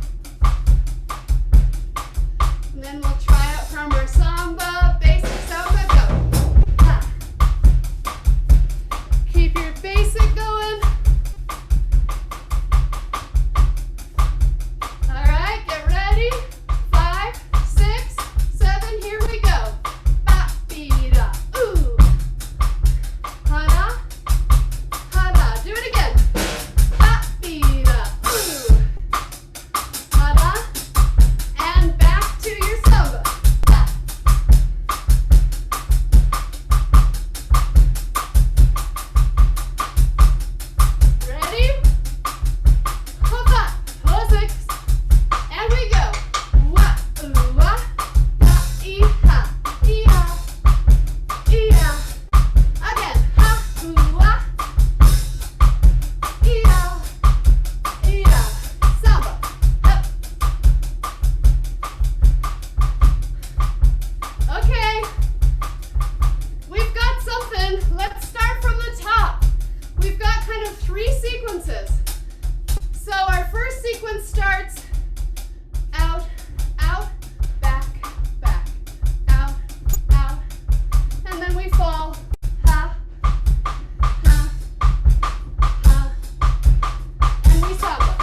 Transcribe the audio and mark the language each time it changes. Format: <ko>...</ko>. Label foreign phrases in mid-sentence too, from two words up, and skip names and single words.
<en>And then we'll try out from our samba, basic samba, go. Ha. Keep your basic going. All right, get ready. 5, 6, 7, here we go. Ba-be-da, ooh. Ha-da, ha-da. Do it again. Ba-be-da, ooh. Ha-da. And back to your samba. Ha. Ready? Hoppa, ho 6. And we go. Wah, ooh, wah, da, ee, ha, ee, ha, ee, ha. Again. Ha, ooh, wah, ee, ha, ee, ha. Samba. Up. Okay. We've got something. Let's start from the top. We've got kind of 3 sequences. So our first sequence starts out, out, back, back, out, out, and then we fall, ha, ha, ha, and we samba.</en>